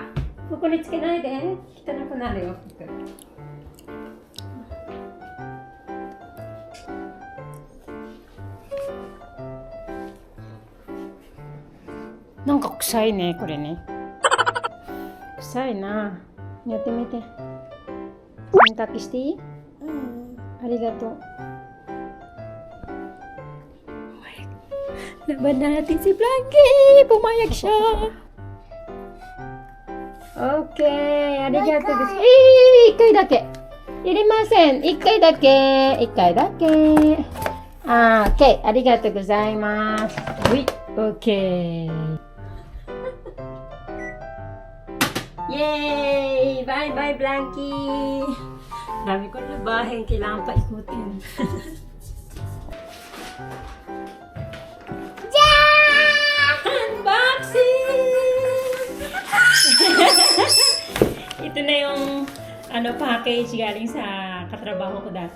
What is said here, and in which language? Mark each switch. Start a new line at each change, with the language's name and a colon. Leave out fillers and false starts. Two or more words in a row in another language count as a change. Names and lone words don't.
Japanese: ここにつけないで。汚くなるよ。なんか臭いね、これね。臭いな。やってみて。洗濯していい？ありがとう。
Filipino: Laban natin si Blanky! Pumayag siya!
Japanese: Okay, ありがとうです. 一回だけ。いりません。一回だけ. 一回だけ. Okay, ありがとうございます. Ui,
English: okay. Yay!
Filipino: Bye-bye, Blanky! Dami ko na bahay. Kailangan pa ikutin. Ito na yung package galing sa katrabaho ko dati.